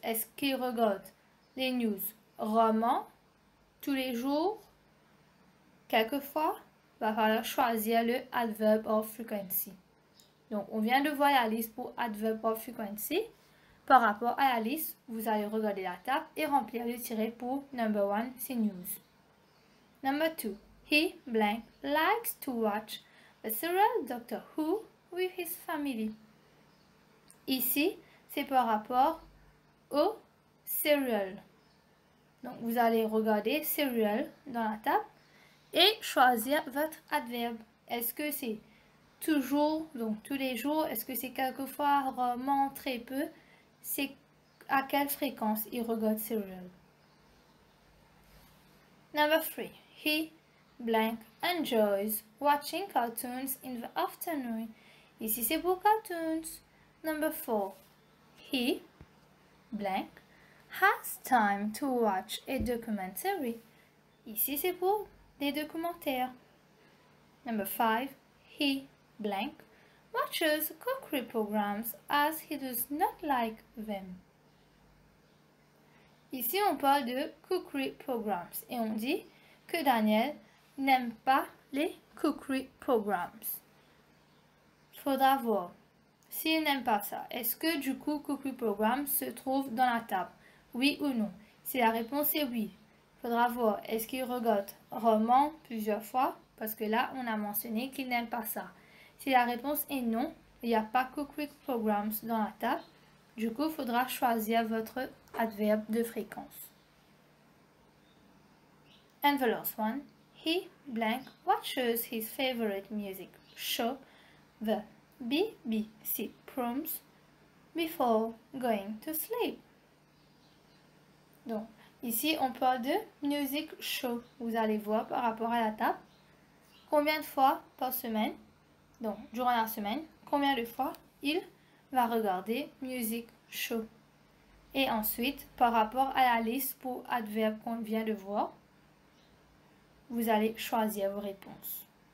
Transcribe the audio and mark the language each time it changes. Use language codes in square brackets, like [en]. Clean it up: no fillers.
[fr] Est-ce qu'il regarde les news rarement, tous les jours, quelquefois? Il va falloir choisir le [en] adverb of frequency. [fr] Donc, on vient de voir la liste pour adverb of frequency. Par rapport à la liste, vous allez regarder la table et remplir le tiret pour [en] number 1, [fr] c'est news. [en] Number 2. He, blank, likes to watch the serial Doctor Who with his family. [fr] Ici, c'est par rapport au serial. Donc, vous allez regarder serial dans la table et choisir votre adverbe. Est-ce que c'est toujours, donc tous les jours? Est-ce que c'est quelquefois, rarement, très peu? C'est à quelle fréquence il regarde serial. [en] Number 3. He, blank, enjoys watching cartoons in the afternoon. [fr] Ici, c'est pour [en] cartoons. Number 4. He, blank, has time to watch a documentary. [fr] Ici, c'est pour des documentaires. [en] Number 5. He, blank, watches cookery programs as he does not like them. [fr] Ici, on parle de cookery programs et on dit que Daniel n'aime pas les cookery programs. Il faudra voir s'il n'aime pas ça. Est-ce que du coup, cookery programs se trouve dans la table? Oui ou non? Si la réponse est oui, il faudra voir est-ce qu'il regarde rarement, plusieurs fois, parce que là, on a mentionné qu'il n'aime pas ça. Si la réponse est non, il n'y a pas cookery programs dans la table. Du coup, il faudra choisir votre adverbe de fréquence. [en] And the last one, he, blank, watches his favorite music show, the BBC Proms, before going to sleep. [fr] Donc, Ici, on parle de music show. Vous allez voir par rapport à la table. Combien de fois par semaine, donc durant la semaine, combien de fois il va regarder music show. Et ensuite, par rapport à la liste pour adverbe qu'on vient de voir, vous allez choisir vos réponses.